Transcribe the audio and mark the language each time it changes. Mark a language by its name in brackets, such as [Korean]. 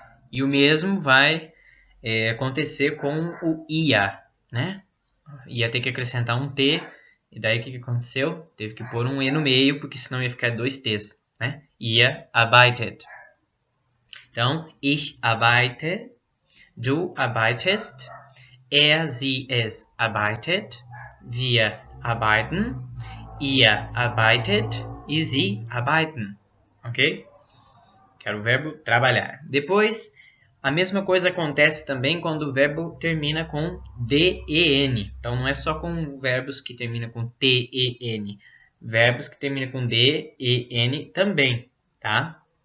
[Portuguese] E o mesmo vai acontecer com o ia, né? Ia ter que acrescentar um T. E daí o que aconteceu? Teve que pôr um E no meio, porque senão ia ficar dois T's, né? Ia arbeitet. Então, [German] ich arbeite. Du arbeitest, sie, es arbeitet, wir arbeiten, ihr arbeitet e sie arbeiten, ok? [Portuguese] Que era o verbo trabalhar. Depois, a mesma coisa acontece também quando o verbo termina com den. Então, não é só com verbos que terminam com ten. Verbos que terminam com den também, tá?